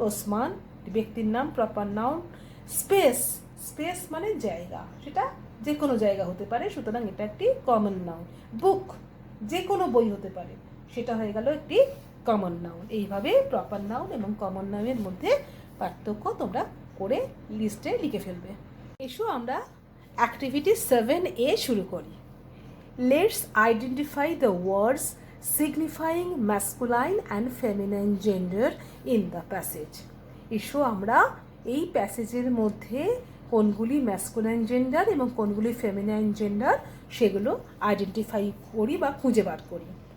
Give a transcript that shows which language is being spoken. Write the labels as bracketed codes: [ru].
[bn] ওসমান ব্যক্তির নাম, proper noun. Space, space মানে জায়গা, সেটা যে কোনো জায়গা হতে পারে, সুতরাং এটা একটি কমন নাউন। বুক যে কোনো বই হতে পারে, সেটা হয়ে গেল একটি কমন নাউন। এইভাবে প্রপার নাউন এবং কমন নাউনের মধ্যে পার্থক্য তোমরা করে লিস্টে লিখে ফেলবে। এসো আমরা অ্যাক্টিভিটি 7A শুরু করি। [en] Let's identify the words signifying masculine and feminine gender in the passage. [bn] এসো আমরা এই প্যাসেজের মধ্যে কোনগুলি ম্যাসকুলাইন জেন্ডার এবং কোনগুলি ফেমিনাইন জেন্ডার সেগুলো আইডেন্টিফাই করি বা খুঁজে বার করি।